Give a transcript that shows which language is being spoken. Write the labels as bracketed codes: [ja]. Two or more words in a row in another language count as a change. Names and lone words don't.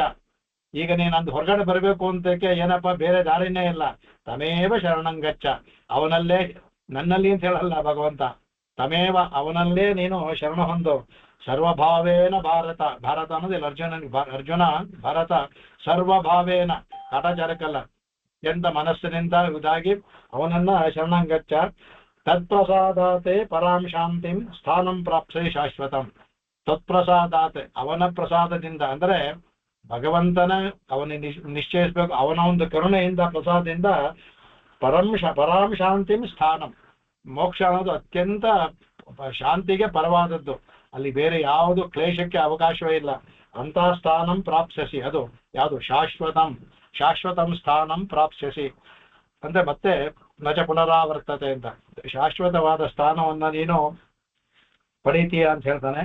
[kn] ಈಗ ನೀನಂದು ಹೊರಗಡೆ ಬರಬೇಕು ಅಂತಕ್ಕೆ ಏನಪ್ಪ ಬೇರೆ ದಾರಿನೇ ಇಲ್ಲ, [sa] ತಮೇವ ಶರಣಂಗಚ್ಚ, [kn] ಅವನಲ್ಲೇ, ನನ್ನಲ್ಲಿ ಅಂತ ಹೇಳಲ್ಲ ಭಗವಂತ, ತಮೇವ ಅವನಲ್ಲೇ ನೀನು ಶರಣ ಹೊಂದು. [sa] ಸರ್ವಭಾವೇನ ಭಾರತ, [kn] ಭಾರತ ಅನ್ನೋದಿಲ್ಲ ಅರ್ಜುನ [sa] ಭಾರತ ಸರ್ವಭಾವೇನ, [kn] ಕಾಟಾಚಾರಕ್ಕಲ್ಲ, ಎಂತ ಮನಸ್ಸಿನಿಂದ ಇದಾಗಿ ಅವನನ್ನ ಶರಣಂಗಚ್ಚ. [sa] ತತ್ಪ್ರಸಾದಾತೆ ಪರಾಂ ಶಾಂತಿಂ ಸ್ಥಾನಂ ಪ್ರಾಪ್ಸೆ ಶಾಶ್ವತಂ. [kn] ತತ್ಪ್ರಸಾದಾತೆ, ಅವನ ಪ್ರಸಾದದಿಂದ, ಅಂದ್ರೆ ಭಗವಂತನ ಅವನಿಗೆ ನಿಶ್ಚಯಿಸ್ಬೇಕು, ಅವನ ಒಂದು ಕರುಣೆಯಿಂದ ಪ್ರಸಾದದಿಂದ [sa] ಪರಾಂ ಶಾಂತಿಂ ಸ್ಥಾನಂ, [kn] ಮೋಕ್ಷ ಅನ್ನೋದು ಅತ್ಯಂತ ಶಾಂತಿಗೆ ಪರವಾದದ್ದು, ಅಲ್ಲಿ ಬೇರೆ ಯಾವುದು ಕ್ಲೇಶಕ್ಕೆ ಅವಕಾಶವೇ ಇಲ್ಲ. ಅಂತ [sa] ಸ್ಥಾನಂ ಪ್ರಾಪ್ಸ್ಯಸಿ, [kn] ಅದು ಯಾವುದು [sa] ಶಾಶ್ವತಂ ಸ್ಥಾನಂ ಪ್ರಾಪ್ಸ್ಯಸಿ [kn] ಅಂದ್ರೆ ಮತ್ತೆ [sa] ನಚ ಪುನರಾವರ್ತತೆ [kn] ಅಂತ, ಶಾಶ್ವತವಾದ ಸ್ಥಾನವನ್ನ ನೀನು ಪಡೀತೀಯ ಅಂತ ಹೇಳ್ತಾನೆ.